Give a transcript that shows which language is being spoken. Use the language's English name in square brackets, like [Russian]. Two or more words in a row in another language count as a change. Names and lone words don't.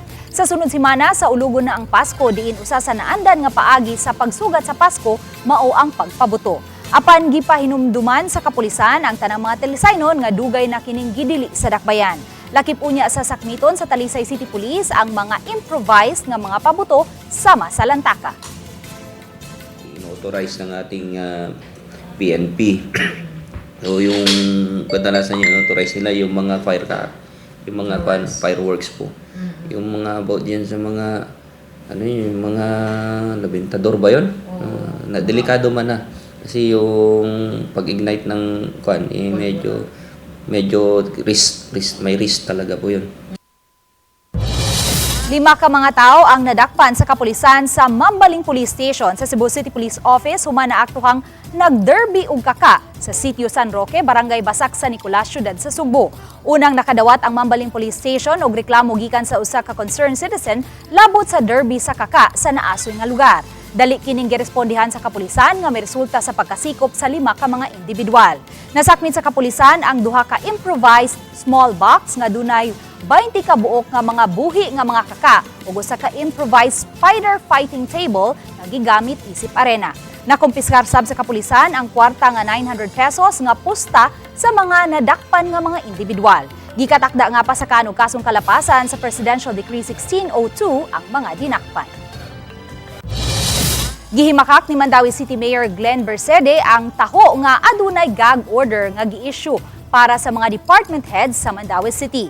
[Cebuano] Sa sunod semana sa ulugon na ang Pasko diin usa sa naandan nga paagi sa pagsugat sa Pasko mao ang pagpabuto. Apan gipahinumduman sa kapulisan ang tanang mga Talisaynon nga dugay na kining gidili sa Dakbayan. Lakip unya sa sakmiton sa Talisay City Police ang mga improvised nga mga pabuto sama sa lantaka. [Filipino] In-authorize ng ating PNP. So yung kadalasan yung authorize nila yung mga fireworks po. Yung mga about diyan sa mga yung mga labintador ba yun? Na delikado man na kasi yung pag-ignite ng medyo risk may risk talaga po yun. [Cebuano] 5 ka mga tao ang nadakpan sa kapulisan sa Mambaling Police Station sa Cebu City Police Office human na aktuhang nagderby ug kaka sa Sitio San Roque, Barangay Basak sa Nicolas, Syudad sa Subo. Unang nakadawat ang Mambaling Police Station og reklamo gikan sa usa ka [English] concerned citizen [Cebuano] labot sa derby sa kaka sa naasoy nga lugar. Dali kining girespondihan sa kapulisan nga may resulta sa pagkasikop sa 5 ka mga individual. Nasakmit sa kapulisan ang 2 ka [English] improvised small box [Cebuano] nga dunay 20 ka buok nga mga buhi nga mga kaka ug usa ka [English] improvised spider fighting table [Cebuano] nga gigamit isip arena. Nakumpiskar sab sa kapulisan ang kwarta nga 900 pesos nga pusta sa mga nadakpan nga mga individual. Gikatakda nga pa sa kanong kasong kalapasan sa Presidential Decree 1602 ang mga dinakpan. Gihimakak ni Mandawi City Mayor Glenn Bersede ang taho nga adunay [English] gag order [Cebuano] nga gi-issue para sa mga [English] department heads [Cebuano] sa Mandawi City.